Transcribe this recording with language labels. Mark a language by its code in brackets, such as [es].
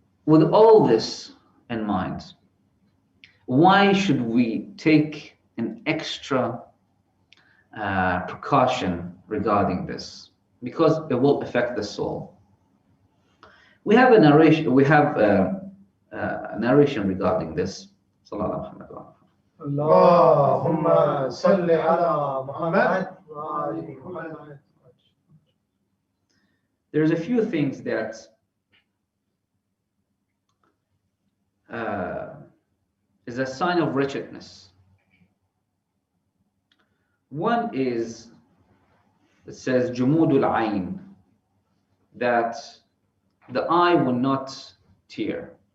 [en] with all this in mind, why should we take an extra precaution regarding this? Because it will affect the soul. We have a narration. We have a narration regarding this. Sallallahu alaihi wasallam. [ar] اللهم صل على محمد وآل محمد. [en] There's a few things that is a sign of wretchedness. One is, it says jumudul ayn, that the eye will not tear.